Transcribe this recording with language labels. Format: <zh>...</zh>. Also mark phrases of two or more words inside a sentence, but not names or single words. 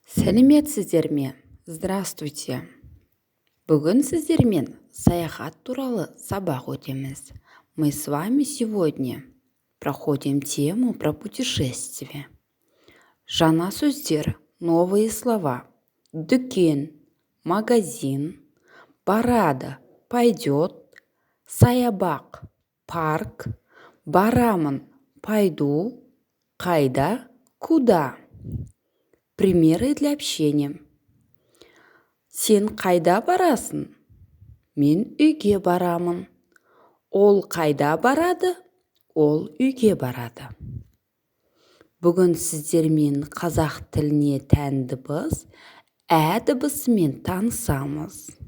<kk>Сәлеметсіздер ме? Здравствуйте. Бүгін сіздермен саяхат туралы сабақ өтеміз.</kk> <ru>Мы с вами сегодня проходим тему про путешествие.</ru> <kk>Жаңа сөздер,</kk> <ru>новые слова.</ru> <kk>Дүкен, магазин, барады, пойдет, саябақ, парк, барамын, пойду, қайда,</kk> <ru>куда. Примеры для общения.</ru> <kk>Сен қайда барасың? Мен үйге барамын. Ол қайда барады? Ол үйге барады. Бүгін сіздермен қазақ тіліне тән дыбыс ә дыбысымен танысамыз.</kk>